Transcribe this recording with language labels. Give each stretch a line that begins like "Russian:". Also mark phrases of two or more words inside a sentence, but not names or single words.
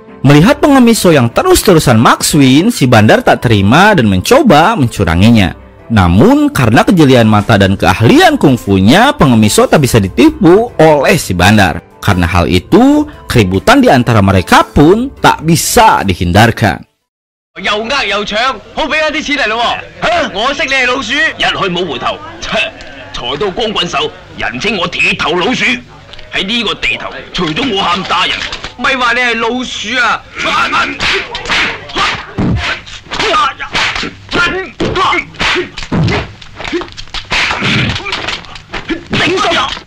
Indonesian: Melihat pengemis So yang terus-terusan makswin, si bandar tak terima dan mencoba mencuranginya. Namun, karena kejelian mata dan keahlian kungfunya, pengemis So tak bisa ditipu oleh si bandar. Karena hal itu, keributan di antara mereka pun tak bisa dihindarkan.
Cantonese: 又呃又搶，好俾一啲錢嚟咯喎！我識你係老鼠，一去冇回頭，財到光棍手，人稱我鐵頭老鼠。喺呢個地頭，除咗我喊打人，咪話你係老鼠啊！頂心！